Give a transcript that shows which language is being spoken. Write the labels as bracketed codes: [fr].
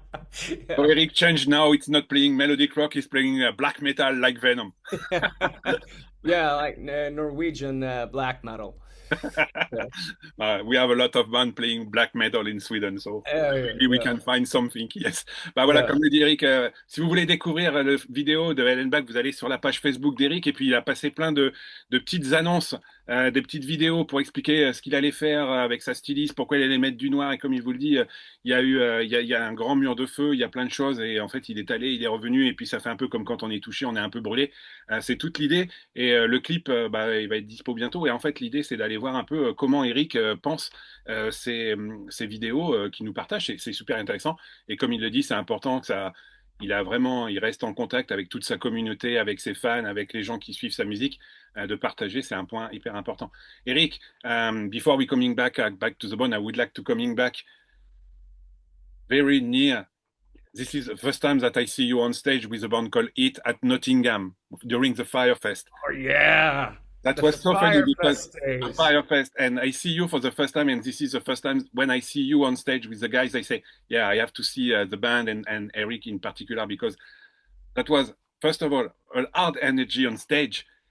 [en] So Eric changed now. It's not playing melodic rock. He's playing black metal like Venom. Yeah, like Norwegian black metal. We have a lot of bands playing black metal in Sweden, so maybe we can find something. Yes. [fr] Bah voilà, comme le dit Eric, si vous voulez découvrir la vidéo de Ellenbach, vous allez sur la page Facebook d'Eric, et puis il a passé plein de petites annonces, des petites vidéos pour expliquer ce qu'il allait faire avec sa styliste, pourquoi il allait mettre du noir, et comme il vous le dit, il y a eu il y a un grand mur de feu, il y a plein de choses, et en fait il est allé, il est revenu, et puis ça fait un peu comme quand on est touché, on est un peu brûlé. C'est toute l'idée, et le clip, il va être dispo bientôt, et en fait l'idée c'est d'aller voir un peu comment Eric pense ces vidéos qu'il nous partage. C'est super intéressant, et comme il le dit, c'est important que il reste en contact avec toute sa communauté, avec ses fans, avec les gens qui suivent sa musique, de partager, c'est un point hyper important. [en] Eric, before we coming back to the bone, I would like to coming back very near. This is the first time that I see you on stage with a band called H.E.A.T at Nottingham during the Fire Fest. Oh yeah. That was so funny, because Fire Fest, and I see you for the first time, and this is the first time when I see you on stage with the guys, I say, yeah, I have to see the band and Eric in particular, because that was, first of all, a hard energy on stage,